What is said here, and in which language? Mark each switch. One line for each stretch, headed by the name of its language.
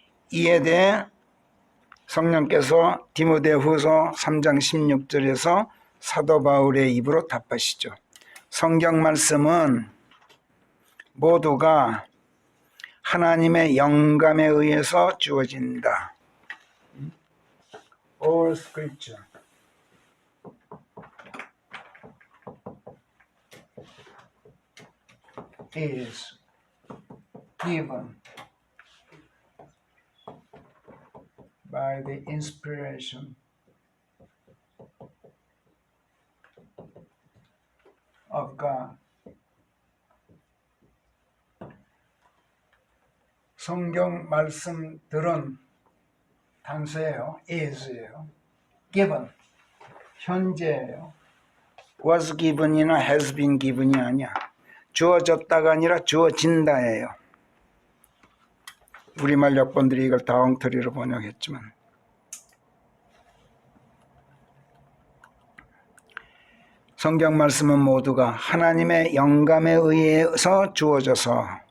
Korean: 이에 대해 성령께서 디모데후서 3장 16절에서 사도 바울의 입으로 답하시죠. 성경 말씀은 모두가 하나님의 영감에 의해서 주어진다.
English: All scripture is given by the inspiration of God.
Korean: 성경 말씀들은 단수예요. is예요. given, 현재예요. was given이나 has been given이 아니야. 주어졌다가 아니라 주어진다예요. 우리말 역본들이 이걸 다 엉터리로 번역했지만 성경 말씀은 모두가 하나님의 영감에 의해서 주어져서